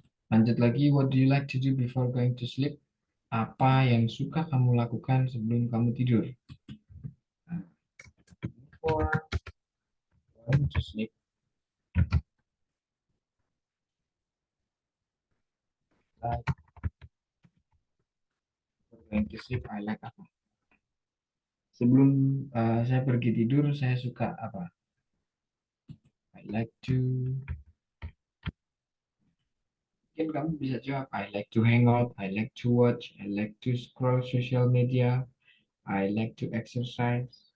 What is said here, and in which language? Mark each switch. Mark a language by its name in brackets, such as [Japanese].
[Indonesian] Lanjut lagi, [English] what do you like to do before going to sleep? [Indonesian] Apa yang suka kamu lakukan sebelum kamu tidur? [English] Before going to sleep. Like, before going to sleep, I like [Indonesian] apa? Sebelum saya pergi tidur, saya suka apa? [English] I like to, [Indonesian] mungkin kamu bisa jawab, [English] I like to hang out, I like to watch, I like to scroll social media, I like to exercise.